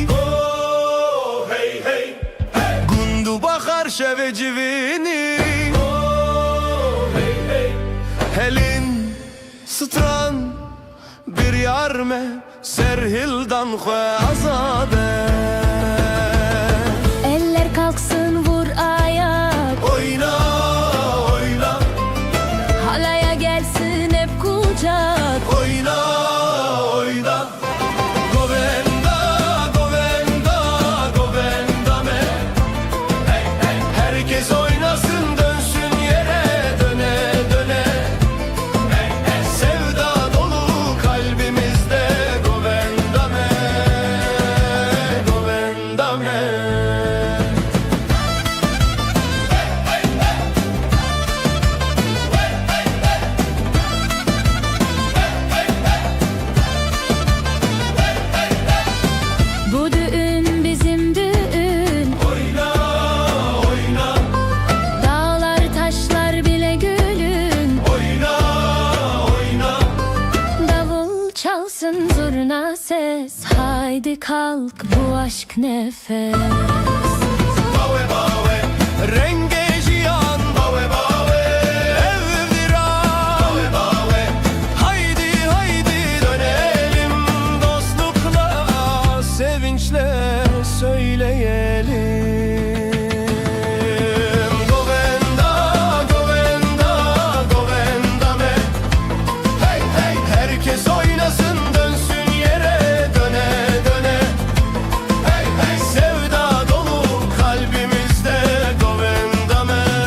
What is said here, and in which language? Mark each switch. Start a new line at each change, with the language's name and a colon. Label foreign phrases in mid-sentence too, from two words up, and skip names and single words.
Kurdish: Oh hey hey hey Gundu bakar şeve civini Oh hey hey Helin stran bir yarme Serhildan xwe azade.
Turkish: Eller kalksın vur ayak, Oyna oyna halaya gelsin hep kucak. oyna oyna.
Kurdish: Govenda govenda govenda me.
Turkish: Hey hey herkes oynasın dönsün yere döne döne. Hey hey sevda dolu kalbimizde
Kurdish: govenda me. Govenda me.
Turkish: Bu düğün bizim düğün, Oyna oyna dağlar taşlar bile gülün. oyna oyna. Davul çalsın zurna ses, haydi kalk bu aşk nefes.
Kurdish: Bawe bawe renge jiyan. Bawe bawe ev viran. Bawe bawe
Turkish: haydi haydi dönelim dostlukla sevinçle söyleyelim.
Kurdish: Govenda govenda govenda me.
Turkish: Hey hey herkes oynasın dönsün yere döne döne. Hey hey sevda dolu kalbimizde
Kurdish: govenda me.